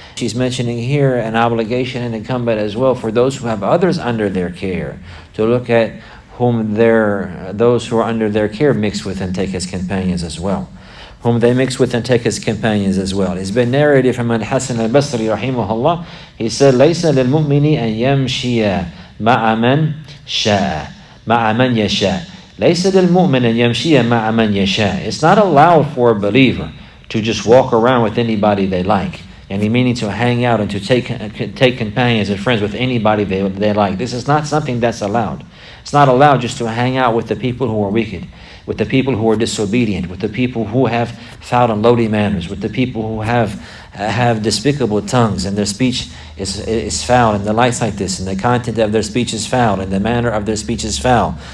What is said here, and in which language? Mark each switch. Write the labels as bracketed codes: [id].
[en] She's mentioning here an obligation and incumbent as well for those who have others under their care to look at whom those who are under their care mix with and take as companions as well. Whom they mix with and take as companions as well. It's been narrated from Al-Hasan al-Basri rahimahullah. He said, [ar] لَيْسَ لِلْمُؤْمِنِ أَن يَمْشِيَ مَعَ مَنْ شَاءَ مَعَ مَنْ يَشَاء. لَيْسَ لِلْمُؤْمِنِ أَن يَمْشِيَ مَعَ مَنْ يَشَاء. [en] It's not allowed for a believer to just walk around with anybody they like. and meaning to hang out and to take companions and friends with anybody they like. This is not something that's allowed. It's not allowed just to hang out with the people who are wicked, with the people who are disobedient, with the people who have foul and lowly manners, with the people who have despicable tongues, and their speech is foul, and the likes like this, and the content of their speech is foul, and the manner of their speech is foul.